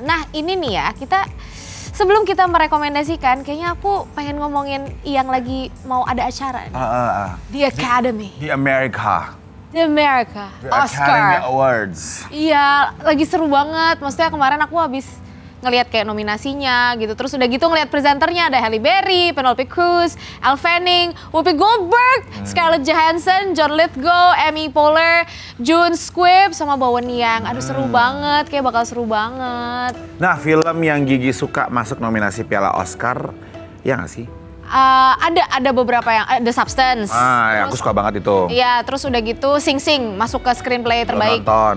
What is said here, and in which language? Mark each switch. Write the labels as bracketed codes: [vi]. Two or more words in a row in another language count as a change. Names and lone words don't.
[id] Nah ini nih ya, sebelum kita merekomendasikan, kayaknya aku pengen ngomongin yang lagi mau ada acara nih. The Academy. Di Amerika. The America. The Academy Awards. Iya, lagi seru banget. Maksudnya kemarin aku habis ngelihat kayak nominasinya gitu. Terus udah gitu ngelihat presenternya ada Halle Berry, Penelope Cruz, Elle Fanning, Whoopi Goldberg, Scarlett Johansson, John Lithgow, Amy Poehler, June Squibb, sama Bowen Yang. Aduh seru banget, kayak bakal seru banget. Nah film yang Gigi suka masuk nominasi Piala Oscar, ya nggak sih? Ada beberapa yang The Substance. Ya, aku suka banget itu. Iya, terus udah gitu Sing Sing masuk ke screenplay terbaik. Nonton.